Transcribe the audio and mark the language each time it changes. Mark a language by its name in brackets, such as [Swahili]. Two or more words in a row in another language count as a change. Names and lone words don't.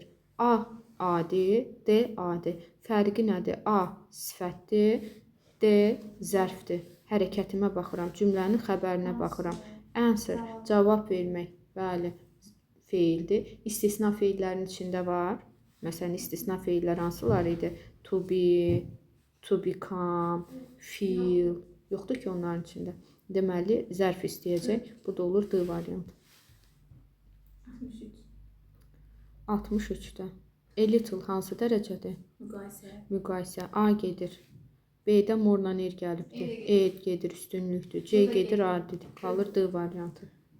[Azerbaijani] A adi, D adi. Fərqi nədir? A sifətdir, D zərfdir. Hərəkətimə baxıram, cümlənin xəbərinə baxıram. Answer, cavab vermək, bəli, feildir. İstisna feillərin içində var. Məsələn, istisna feillər hansılar idi? [English] To be, to become, feel. [Azerbaijani] Yoxdur ki, onların içində. Deməli, zərf istəyəcək. Bu da olur D variantı. 63-də. [English] A little [Azerbaijani] hansı dərəcədir? Müqayisə. A gedir. B-də morla er gəlibdir. E gedir, üstünlükdür. C gedir, adidir. Qalır D variantı.